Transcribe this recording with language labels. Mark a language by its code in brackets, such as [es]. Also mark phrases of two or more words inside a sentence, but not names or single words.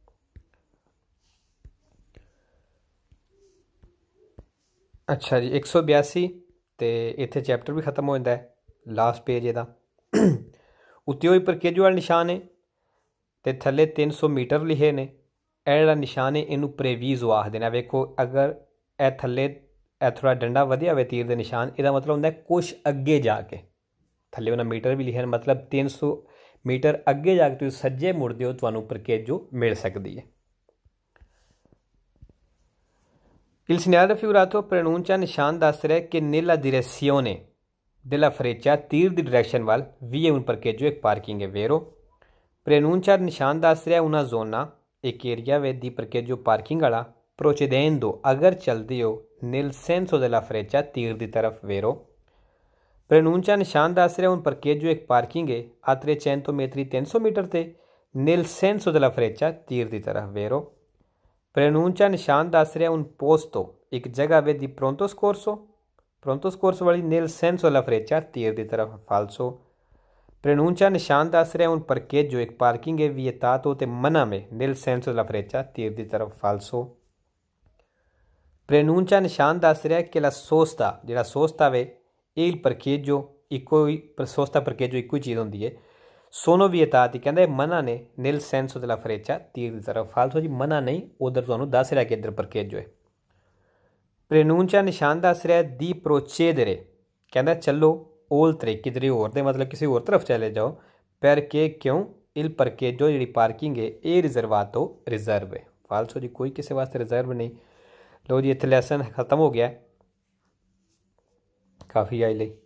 [pa] ਅੱਛਾ ਜੀ 182 ਤੇ ਇੱਥੇ ਚੈਪਟਰ ਵੀ ਖਤਮ ਹੋ ਜਾਂਦਾ ਹੈ [en] last page [pa] ਇਹਦਾ ਉੱਤੇ ਹੋਈ ਪਰਕੇਜੋ ਵਾਲਾ ਨਿਸ਼ਾਨ ਹੈ ਤੇ ਥੱਲੇ 300 ਮੀਟਰ ਲਿਖੇ ਨੇ ਇਹ ਜਿਹੜਾ ਨਿਸ਼ਾਨ ਹੈ ਇਹਨੂੰ ਪ੍ਰੇਵੀਜ਼ੋ ਆਖਦੇ ਨੇ ਵੇਖੋ ਅਗਰ ਇਹ ਥੱਲੇ ਇਹ ਥੋੜ੍ਹਾ ਡੰਡਾ ਵਧਿਆ ਹੋਵੇ ਤੀਰ ਦੇ ਨਿਸ਼ਾਨ ਇਹਦਾ ਮਤਲਬ ਹੁੰਦਾ ਕੁਛ ਅੱਗੇ ਜਾ ਕੇ ਥੱਲੇ ਉਨ੍ਹਾਂ ਮੀਟਰ ਭੀ ਲਿਖੇ, ਮਤਲਬ 300 ਮੀਟਰ ਅੱਗੇ ਜਾਕੇ ਤੁਮ ਸੱਜੇ ਮੁੜਤੇ ਹੋ ਤੋ ਪਰਕੇਜੋ ਮਿਲ ਸਕਤੀ ਹੈ। [it] Il segnale raffigurato preannuncia [pa] ਨਿਸ਼ਾਨ ਦੱਸ ਰਿਹਾ ਹੈ ਕਿ [it] nella direzione della freccia [pa] ਤੀਰ ਕੀ ਡਾਇਰੈਕਸ਼ਨ ਵਾਲ [it] vi è un parcheggio [pa] ਇੱਕ ਪਾਰਕਿੰਗ ਹੈ, [it] vero? [pa] Preannuncia ਨਿਸ਼ਾਨ ਦੱਸ ਰਿਹਾ ਹੈ [it] una zona [pa] ਇੱਕ ਏਰੀਆ ਵੇ ਦੀ parcheggio ਪਾਰਕਿੰਗ ਵਾਲਾ procedendo ਅਗਰ ਚਲਤੇ ਹੋ [it] nel senso della freccia [pa] ਤੀਰ ਕੀ ਤਰਫ਼, [it] vero? [pa] Preannuncia ਨਿਸ਼ਾਨ ਦੱਸ ਰਿਹਾ ਹੈ [it] un parcheggio [pa] ਇੱਕ ਪਾਰਕਿੰਗ ਹੈ [it] a 300 metri [pa] 300 ਮੀਟਰ ਤੇ [it] nel senso della freccia [pa] ਤੀਰ ਕੀ ਤਰਫ਼, [it] vero? [pa] Preannuncia ਨਿਸ਼ਾਨ ਦੱਸ ਰਿਹਾ ਹੈ [it] un posto [pa] ਇੱਕ ਜਗ੍ਹਾ ਵੇ ਦੀ [it] pronto scorso [pa] वाली [it] nel senso della freccia [pa] ਤੀਰ ਕੀ ਤਰਫ਼, falso। Preannuncia ਨਿਸ਼ਾਨ ਦੱਸ ਰਿਹਾ ਹੈ [it] un parcheggio [pa] ਇੱਕ ਪਾਰਕਿੰਗ ਹੈ vietato ਤੇ ਮਨਾ ਮੇਂ [it] nel senso della freccia [pa] ਤੀਰ ਕੀ ਤਰਫ਼, falso। Preannuncia ਨਿਸ਼ਾਨ ਦੱਸ ਰਿਹਾ ਹੈ ਕਿ [it] la sosta [pa] जिहड़ा sosta वे [it] il parcheggio [pa] ਇੱਕੋ ਹੀ [it] sosta parcheggio [pa] ਇੱਕੋ ਹੀ ਚੀਜ਼ ਹੁੰਦੀ ਹੈ, [it] sono vietati [pa] ਕਹਿੰਦੇ ਮਨਾ ਨੇ [it] nel senso della freccia [pa] ਤੀਰ ਕੀ ਤਰਫ਼, falso ਜੀ, ਮਨਾ ਨਹੀਂ, ਉਧਰ ਤੁਹਾਨੂੰ ਦੱਸ ਰਿਹਾ ਕਿ ਇਧਰ parcheggio ਹੈ। Preannuncia ਨਿਸ਼ਾਨ ਦੱਸ ਰਿਹਾ ਹੈ [it] di procedere [pa] ਕਹਿੰਦਾ ਚਲੋ oltre ਕਿਧਰੇ ਹੋਰ ਦੇ ਮਤਲਬ ਕਿਸੀ ਹੋਰ ਤਰਫ਼ ਚਲੇ ਜਾਓ, perché क्यों [it] il parcheggio [pa] ਜਿਹੜੀ ਪਾਰਕਿੰਗ ਹੈ ਯੇ ਰਿਜ਼ਰਵਾਤੋ ਰਿਜ਼ਰਵ ਹੈ, falso ਜੀ, ਕੋਈ ਕਿਸੀ ਵਾਸਤੇ ਰਿਜ਼ਰਵ ਨਹੀਂ। ਲੋ ਜੀ ਇੱਥੇ ਲੈਸਨ ਖ਼ਤਮ ਹੋ ਗਿਆ, ਕਾਫ਼ੀ ਆਈ ਲੀ।